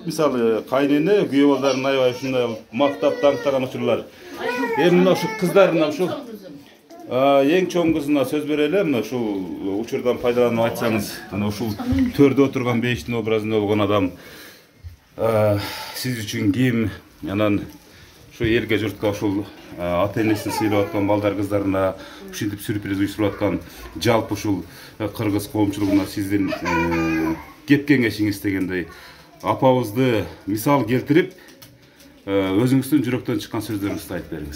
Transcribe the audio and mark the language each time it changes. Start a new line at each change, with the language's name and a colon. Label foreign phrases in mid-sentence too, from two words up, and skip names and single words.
Kyrgyz: Мисалы, кайнене күйөө балдарын аябай ушундай мактап, таңктаган учурлар. Эми мына ушу кыздарына ушу эң чоң кызына сөз берели. Мына ушул учурдан пайдаланып айтсаңыз, мына ушул төрдө отурган бейиштин образында болгон адам сиз үчүн ким? Анан шу элге журтка ушул ата-энесин сыйлап аткан балдар кыздарына ушинтип сюрприз уюштуруп аткан жалпы ушул кыргыз коомчулугуна сиздин кеп кеңешиңиз дегендей апабызды мисал келтирип өзүңүздүн жүрөктөн чыккан сөздөрүңүздү айтып бериңиз.